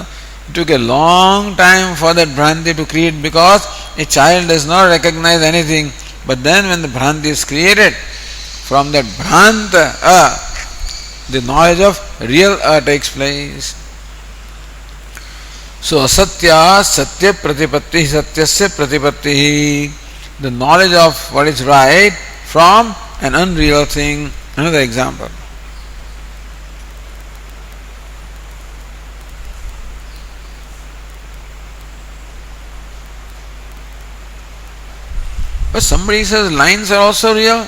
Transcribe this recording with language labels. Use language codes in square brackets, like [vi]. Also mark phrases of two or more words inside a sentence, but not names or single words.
[en] It took a long time for that bhranti to create because a child does not recognize anything. But then when the bhranti is created, from that bhranta a, the knowledge of real a takes place. [sa] So asatya satya pratipatti, satyasya pratipatti. [en] The knowledge of what is right from an unreal thing. Another example. But somebody says lines are also real.